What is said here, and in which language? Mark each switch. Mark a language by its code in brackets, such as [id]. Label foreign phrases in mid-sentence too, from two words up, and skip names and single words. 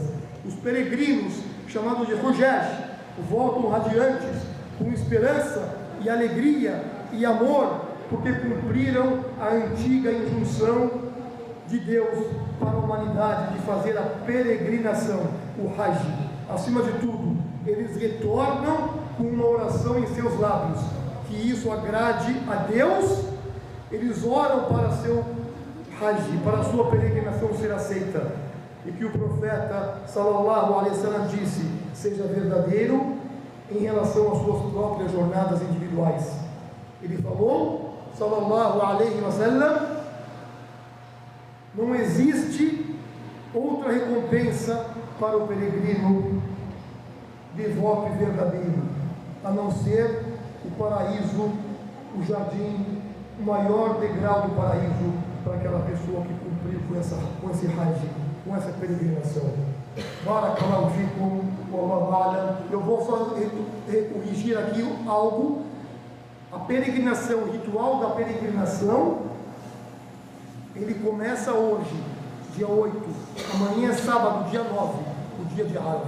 [pt] Os peregrinos, chamados de Hujjaj, voltam radiantes, com esperança e alegria e amor, porque cumpriram a antiga injunção de Deus para a humanidade de fazer a peregrinação, o Hajj. Acima de tudo, eles retornam com uma oração em seus lábios, que isso agrade a Deus. Eles oram para seu Hajj, para a sua peregrinação ser aceita, e que o profeta [ar] صلى الله عليه وسلم [pt] disse seja verdadeiro em relação às suas próprias jornadas individuais. Ele falou, [ar] صلى الله عليه وسلم, [pt] não existe outra recompensa para o peregrino devoto e verdadeiro, a não ser o paraíso, o jardim, o maior degrau do paraíso para aquela pessoa que cumpriu com esse Hajj, com essa peregrinação. [ar] بارك الله فيكم، والله أعلم. [pt] Eu vou só corrigir aqui algo. A peregrinação, o ritual da peregrinação, ele começa hoje, dia 8, amanhã é sábado, dia 9, o dia de Arafat.